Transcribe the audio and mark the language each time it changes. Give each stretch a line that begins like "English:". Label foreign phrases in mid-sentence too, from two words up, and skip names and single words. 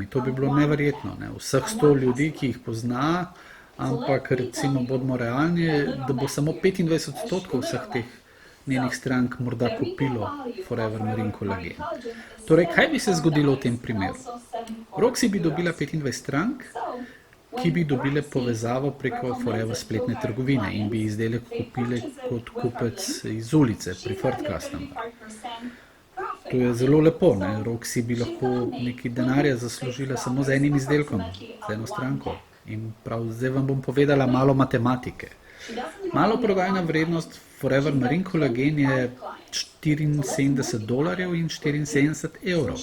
Slovenian: To bi bilo neverjetno, ne? Vseh 100 ljudi, ki jih pozna, ampak recimo bodimo realni, da bo samo 25% vseh teh njenih strank morda kupilo Forever Marine kolagen. Torej, kaj bi se zgodilo v tem primeru? Roxy bi dobila 25 strank, ki bi dobile povezavo preko Forever spletne trgovine in bi izdelek kupile kot kupec iz ulice,
English: preferred customer.
Slovenian: To je zelo lepo, ne? Roxy bi lahko nekaj denarja zaslužila samo z enim izdelkom, z eno stranko. In prav zdaj vam bom povedala malo matematike. Maloprodajna vrednost Forever Marine kolagen je $74 in 74 evrov.